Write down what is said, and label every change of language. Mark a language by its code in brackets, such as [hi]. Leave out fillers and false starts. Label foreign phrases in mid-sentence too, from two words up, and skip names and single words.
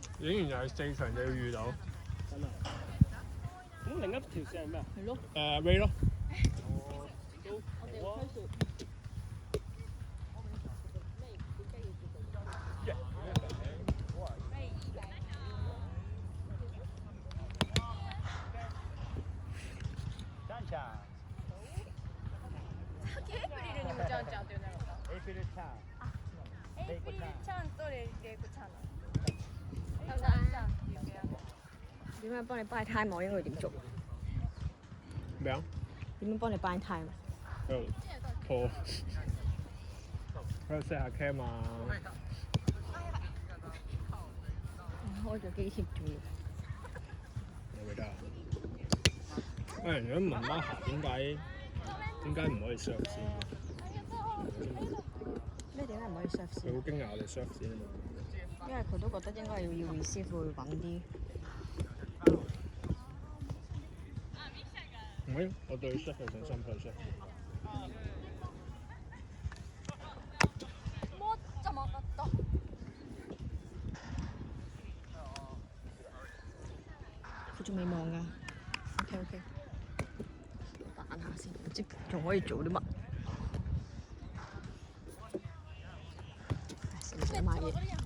[yue] 影完又係4場就要遇到。真係。咁另一條線係咩啊？係咯。 Ray 咯。哦，都好啊。 [ja] さっきエイプリルにもちゃんちゃんって呼んだのか。エイプリルちゃん。エイプリルちゃんとレイコちゃん。 [yue] 拜拜。點樣幫你 [en] buy time？ [yue] 我應該點做？咩啊？點樣幫你 [en] buy time？ [yue] 喺度拖，喺度 set 下 cam 啊。開咗機貼仲要。有幾得啊？如果問媽下點解唔可以 serve 先？咩點解唔可以 serve 佢先？好驚訝我哋 serve 先啊嘛。因為佢都覺得應該要 receive 會穩啲。唔係，我對 serve 有信心，佢 serve。 [ja] もっと曲がった。 [yue] 佢仲未望㗎。OK。彈下先，唔知仲可以做啲乜。唔使買嘢。